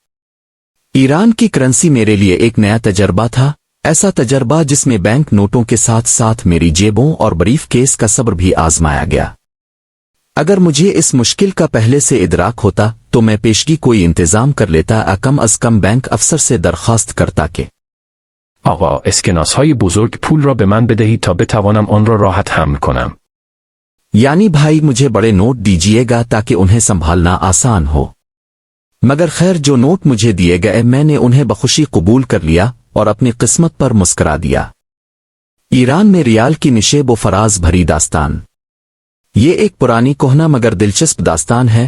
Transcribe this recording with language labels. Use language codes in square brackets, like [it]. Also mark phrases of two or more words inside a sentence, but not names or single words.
[ur] ایران کی کرنسی میرے لیے ایک نیا تجربہ تھا، ایسا تجربہ جس میں بینک نوٹوں کے ساتھ ساتھ میری جیبوں اور بریف کیس کا صبر بھی آزمایا گیا۔ اگر مجھے اس مشکل کا پہلے سے ادراک ہوتا تو میں پیشگی کوئی انتظام کر لیتا، کم از کم بینک افسر سے درخواست کرتا کہ [fa] آقا اسکناس‌های بزرگ پول را به من بدهید تا بتوانم آن را راحت حمل کنم. [ur] یعنی بھائی مجھے بڑے نوٹ دیجیے گا تاکہ انہیں سنبھالنا آسان ہو۔ مگر خیر جو نوٹ مجھے دیے گئے میں نے انہیں بخوشی قبول کر لیا اور اپنی قسمت پر مسکرا دیا۔ ایران میں ریال کی نشیب و فراز بھری داستان۔ یہ ایک پرانی کوہنا مگر دلچسپ داستان ہے۔